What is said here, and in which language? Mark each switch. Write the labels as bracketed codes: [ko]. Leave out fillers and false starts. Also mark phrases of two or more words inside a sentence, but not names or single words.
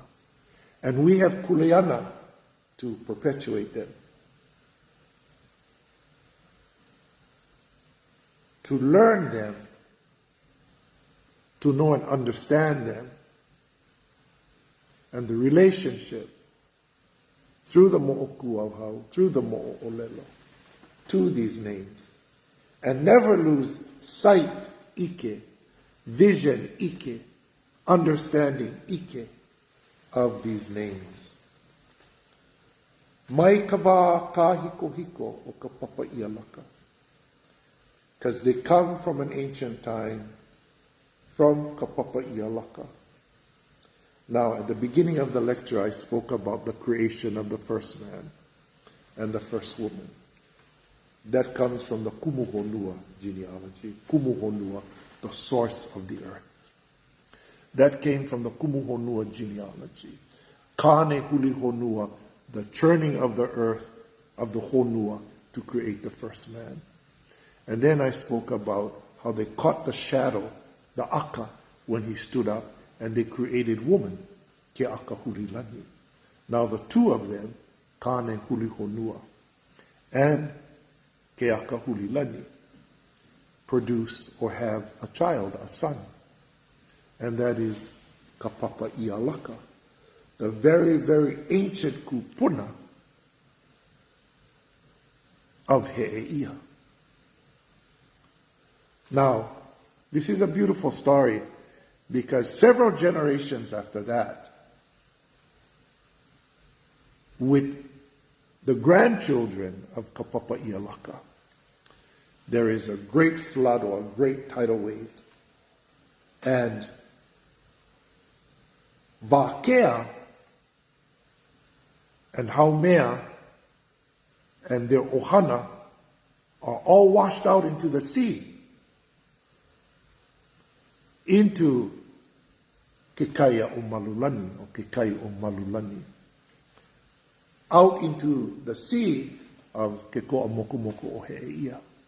[en] And we have kuleana to perpetuate them, to learn them, to know and understand them, and the relationship through the mo'okuauhau, through the mo'olelo, to these names. And never lose sight, ike, vision, ike, understanding, ike, of these names. [haw] Mai ka wā ka hiko hiko o ka papa ia laka. [en] Because they come from an ancient time, from ka papa ia laka. Now, at the beginning of the lecture, I spoke about the creation of the first man and the first woman. That comes from the Kumuhonua genealogy. Kumuhonua, the source of the earth. That came from the Kumuhonua genealogy. Kane huli honua, the churning of the earth, of the honua, to create the first man. And then I spoke about how they caught the shadow, the aka, when he stood up, and they created woman, ke aka hurilani. Now the two of them, Kane huli honua and ke aka hurilani, produce or have a child, a son. And that is ka papa ia laka, the very, very ancient kupuna of He'eʻia. Now, this is a beautiful story because several generations after that, with the grandchildren of ka papa ia laka, there is a great flood or a great tidal wave. And Vakea and Haumea and their ohana are all washed out into the sea, into Kekaya o Malulani, or Kekai o Malulani, out into the sea of KE.KO'AMOKUMOKUOheʻEʻIa.